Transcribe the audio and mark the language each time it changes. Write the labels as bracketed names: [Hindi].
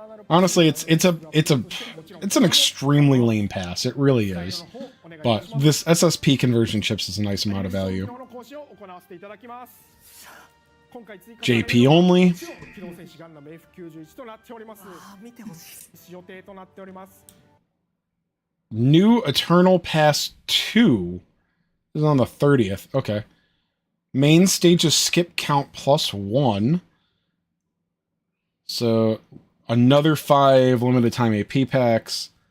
[English] Honestly, it's an extremely lame pass. It really is. But this SSP conversion chips is a nice amount of value. [Japanese] 行わせていただきます。今回追加 [English] JP only. [Japanese] 機動戦士ガンダム F91 となっております。見てほしい。予定となっております。 [English] New Eternal Pass 2 is on the 30th. Okay. Main stages skip count +1. So another 5 limited time AP packs.